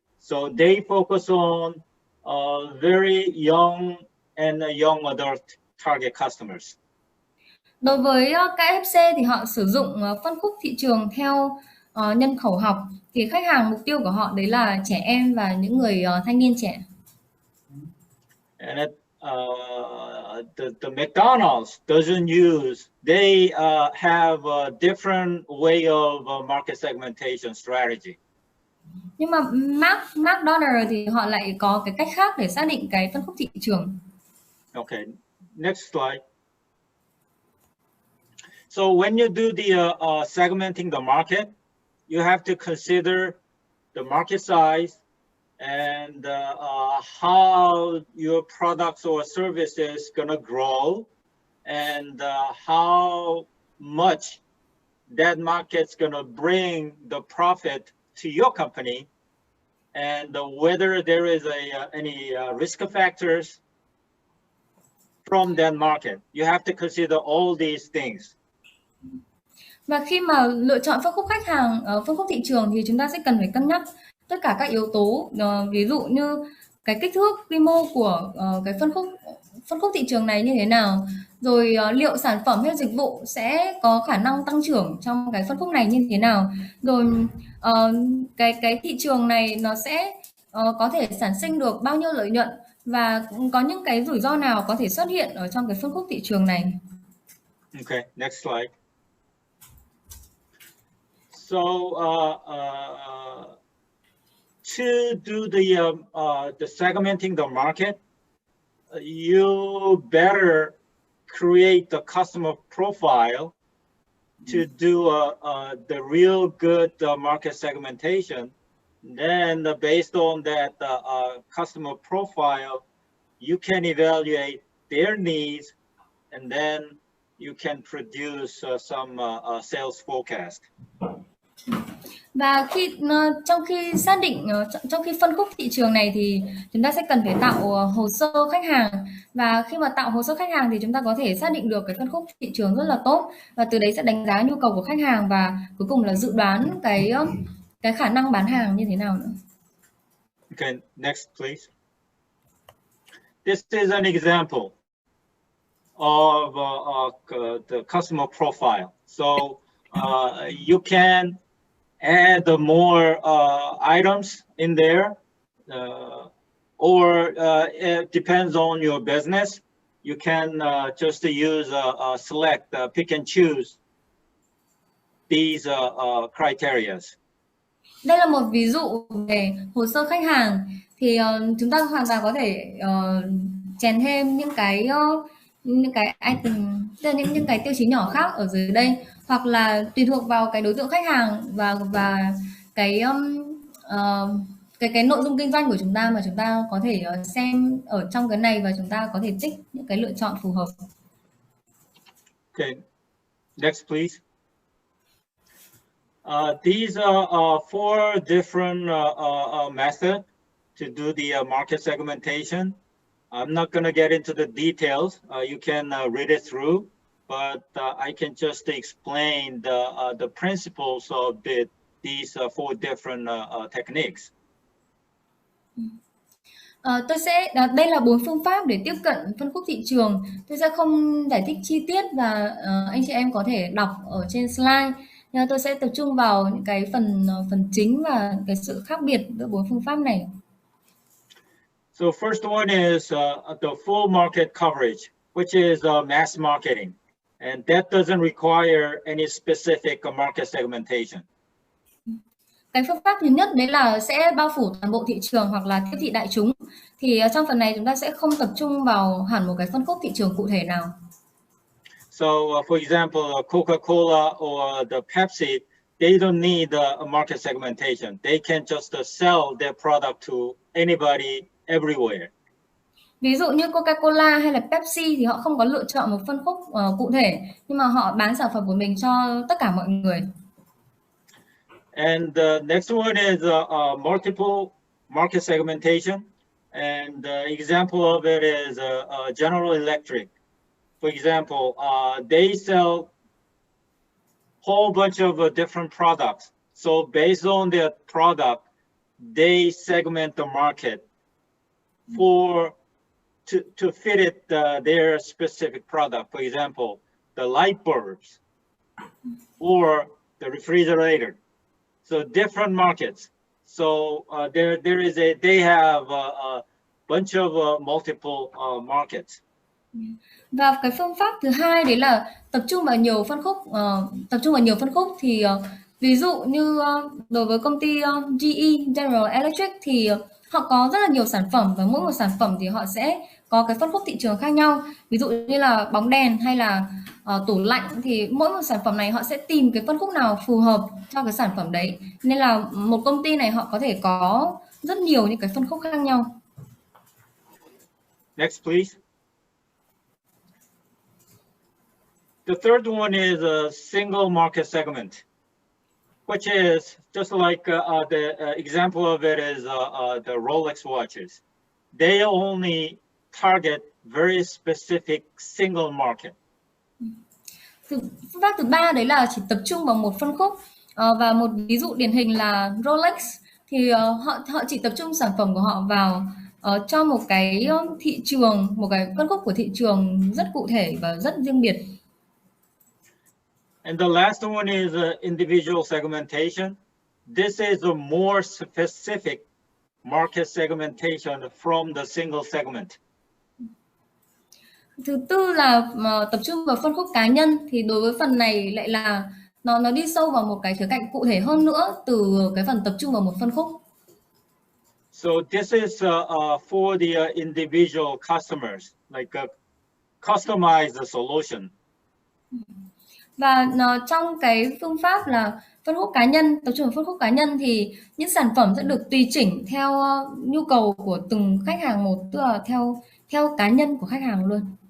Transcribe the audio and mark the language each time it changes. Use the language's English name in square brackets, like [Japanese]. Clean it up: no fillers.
[English] So they focus on very young and young adult target customers. [Vietnamese] Đối với KFC thì họ sử dụng phân khúc thị trường theo nhân khẩu học, thì khách hàng mục tiêu của họ đấy là trẻ em và những người thanh niên trẻ. [English] And the McDonald's doesn't use, they have a different way of market segmentation strategy. [Vietnamese] Nhưng mà McDonald's thì họ lại có cái cách khác để xác định cái phân khúc thị trường. [English] Okay, next slide. So when you do the segmenting the market, you have to consider the market size and how your products or services gonna grow, and how much that market's gonna bring the profit to your company, and whether there is any risk factors from that market. You have to consider all these things. [Vietnamese] Và khi mà lựa chọn phân khúc khách hàng, phân khúc thị trường thì chúng ta sẽ cần phải cân nhắc tất cả các yếu tố, ví dụ như cái kích thước, quy mô của cái phân khúc thị trường này như thế nào, rồi liệu sản phẩm hay dịch vụ sẽ có khả năng tăng trưởng trong cái phân khúc này như thế nào, rồi cái thị trường này nó sẽ có thể sản sinh được bao nhiêu lợi nhuận, và có những cái rủi ro nào có thể xuất hiện ở trong cái phân khúc thị trường này. [English] Okay, next slide. So to do the segmenting the market, you better create the customer profile to do the real good market segmentation. Then based on that customer profile, you can evaluate their needs, and then you can produce some sales forecast. [Vietnamese] Và trong khi phân khúc thị trường này thì chúng ta sẽ cần phải tạo hồ sơ khách hàng, và khi mà tạo hồ sơ khách hàng thì chúng ta có thể xác định được cái phân khúc thị trường rất là tốt, và từ đấy sẽ đánh giá nhu cầu của khách hàng, và cuối cùng là dự đoán cái khả năng bán hàng như thế nào nữa. [English] Okay, next please. This is an example of the customer profile. So you can add more items in there, or it depends on your business. You can just use select, pick and choose these criteria. [Vietnamese] Đây là một ví dụ về hồ sơ khách hàng, thì chúng ta hoàn toàn có thể chèn thêm những cái item, những cái tiêu chí nhỏ khác ở dưới đây, hoặc là tùy thuộc vào cái đối tượng khách hàng và cái nội dung kinh doanh của chúng ta mà chúng ta có thể xem ở trong cái này, và chúng ta có thể tích những cái lựa chọn phù hợp. [English] Okay, next please. These are four different methods to do the market segmentation. I'm not going to get into the details. You can read it through, but I can just explain the principles of these four different techniques. [Vietnamese] Đây là 4 phương pháp để tiếp cận phân khúc thị trường. Tôi sẽ không giải thích chi tiết, và anh chị em có thể đọc ở trên slide. Nhưng tôi sẽ tập trung vào những cái phần chính và cái sự khác biệt giữa 4 phương pháp này. [English] So first one is the full market coverage, which is mass marketing, and that doesn't require any specific market segmentation. [Vietnamese] Cái phương pháp thứ nhất đấy là sẽ bao phủ toàn bộ thị trường hoặc là tiếp thị đại chúng. Thì trong phần này chúng ta sẽ không tập trung vào hẳn một cái phân khúc thị trường cụ thể nào. [English] So for example, Coca-Cola or the Pepsi, they don't need a market segmentation. They can just sell their product to anybody everywhere. [Vietnamese] Ví dụ như Coca-Cola hay là Pepsi thì họ không có lựa chọn một phân khúc cụ thể, nhưng mà họ bán sản phẩm của mình cho tất cả mọi người. [English] And the next one is multiple market segmentation. And the example of it is General Electric. For example, they sell whole bunch of different products. So based on their product, they segment the market to fit it their specific product. For example, the light bulbs or the refrigerator. So different markets. So they have a bunch of multiple markets. [Vietnamese] Và cái phương pháp thứ hai đấy là tập trung vào nhiều phân khúc thì ví dụ như đối với công ty GE General Electric thì họ có rất là nhiều sản phẩm và mỗi một sản phẩm thì họ sẽ có cái phân khúc thị trường khác nhau. Ví dụ như là bóng đèn hay là tủ lạnh thì mỗi một sản phẩm này họ sẽ tìm cái phân khúc nào phù hợp cho cái sản phẩm đấy. Nên là một công ty này họ có thể có rất nhiều những cái phân khúc khác nhau. [English] Next, please. The third one is a single market segment, which is just like the example of it is the Rolex watches. They only target very specific single market. [Vietnamese] Phương pháp thứ ba đấy là chỉ tập trung vào một phân khúc và một ví dụ điển hình là Rolex thì họ chỉ tập trung sản phẩm của họ vào cho một cái thị trường, một cái phân khúc của thị trường rất cụ thể và rất riêng biệt. [English] And the last one is individual segmentation. This is a more specific market segmentation from the single segment. [Vietnamese] Thứ tư là tập trung vào phân khúc cá nhân thì đối với phần này lại là nó đi sâu vào một cái khía cạnh cụ thể hơn nữa từ cái phần tập trung vào một phân khúc. [English] So this is for the individual customers, like a customized solution. [Vietnamese] Và trong cái phương pháp là phân khúc cá nhân, tập trung vào phân khúc cá nhân thì những sản phẩm sẽ được tùy chỉnh theo nhu cầu của từng khách hàng một, tức là theo cá nhân của khách hàng luôn.